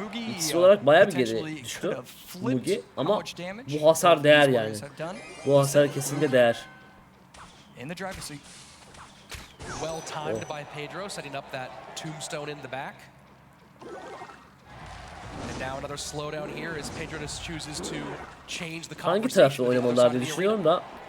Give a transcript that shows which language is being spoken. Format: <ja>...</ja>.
<tr>İkisi olarak bayağı bir geri düştü Mugi ama bu hasar değer yani. Bu hasar kesinlikle değer.</tr> <en>Well timed by Pedro, setting up that tombstone in the back. And now another slowdown here as Pedro just chooses to change the conversation.</en> <tr>Hangi tarafta oynamalılar diye düşünüyorum da.</tr>